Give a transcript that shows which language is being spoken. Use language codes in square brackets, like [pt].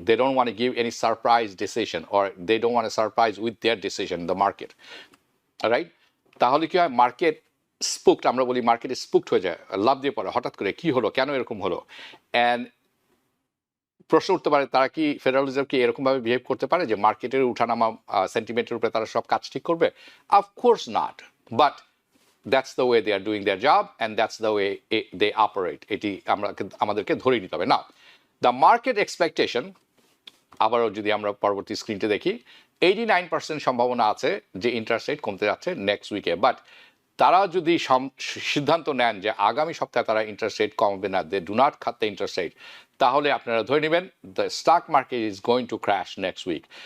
[en] They don't want to give any surprise decision or they don't want to surprise with their decision the market, right? [bn] তাহলে কি হয়, market স্পুকড, আমরা বলি market স্পুকড হয়ে যায়, লাভ দিয়ে পড়ে হঠাৎ করে, কি হলো, কেন এরকম হলো। অ্যান্ড প্রশ্ন উঠতে পারে, তারা কি ফেডারেল রিজার্ভ কি এরকমভাবে বিহেভ করতে পারে যে মার্কেটের উঠানামা সেন্টিমেন্টের উপরে তারা সব কাজ ঠিক করবে? [en] Of course not, but that's the way they are doing their job and that's the way they operate. [bn] এটি আমাদেরকে ধরে নিতে হবে। [en] now the market expectation, [bn] আবারও যদি আমরা পরবর্তী স্ক্রিনটি দেখি, 89% সম্ভাবনা আছে যে ইন্টারেস্ট রেট কমতে যাচ্ছে নেক্সট উইকে। বাট তারা যদি সিদ্ধান্ত নেন যে আগামী সপ্তাহে তারা ইন্টারেস্ট রেট কমবে না, [en] they do not cut the interest rate, [bn] তাহলে আপনারা ধরে নেবেন [en] The stock market is going to crash next week.